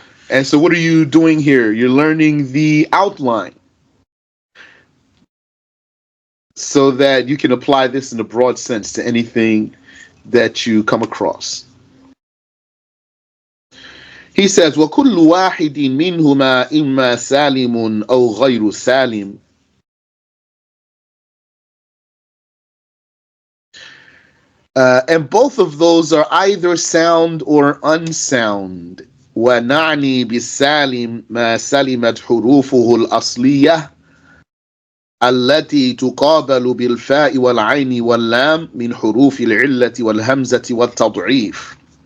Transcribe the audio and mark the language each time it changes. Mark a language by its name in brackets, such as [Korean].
[English] And so what are you doing here? You're learning the outline so that you can apply this in a broad sense to anything that you come across. He says, [Arabic] وَكُلُّ وَاحِدٍ مِّنْهُمَا إِمَّا سَالِمٌ أَوْ غَيْرُ سَالِمٌ. [English] And both of those are either sound or unsound. [Arabic] وَنَعْنِي بِالسَّالِمِ مَا سَلِمَتْ حُرُوفُهُ الْأَصْلِيَّةِ التي تقابل بالفاء والعين واللام من حروف العلة والهمزة والتضعيف.